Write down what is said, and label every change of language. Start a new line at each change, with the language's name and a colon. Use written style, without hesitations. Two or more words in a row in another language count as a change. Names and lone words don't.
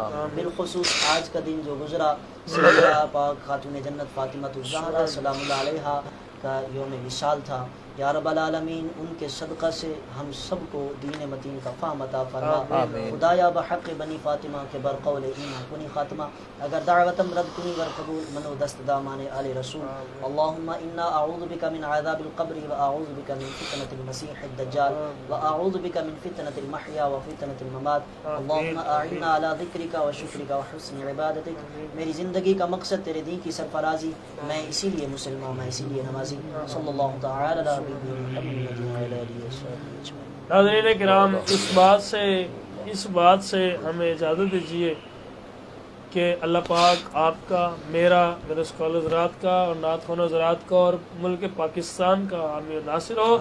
Urdu: بالخصوص آج کا دن جو گزرا سیدہ پاک خاتون جنت فاطمہ الزہرا سلام اللہ علیہا کا یوم وصال تھا. یا رب العالمین ان کے صدقہ سے ہم سب کو دین متین کا فہم عطا فرما.
Persian: خدایا بحق بنی فاطمہ کے برقول ایمان کنی خاتمہ، اگر دعوتم رد کنی ور قبول منو دست دامان آل رسول.
Arabic: اللہم انا اعوذ بک من عذاب القبر و اعوذ بک من فتنة المسیح الدجال و اعوذ بک من فتنة المحیا و فتنة الممات. اللہم اعنا علی ذکرک و شکرک و حسن عبادتک.
Urdu: میری زندگی کا مقصد تیرے دین کی سرفرازی، میں اسی لیے مسلمان، میں اسی لیے نمازی.
Arabic: صلی اللہ تعالی علی
Urdu: ناظرین کرام، اس بات سے ہمیں اجازت دیجیے کہ اللہ پاک آپ کا، میرے اسکالر حضرات کا اور نعت خوان حضرات کا اور ملک پاکستان کا حامی و ناصر ہو.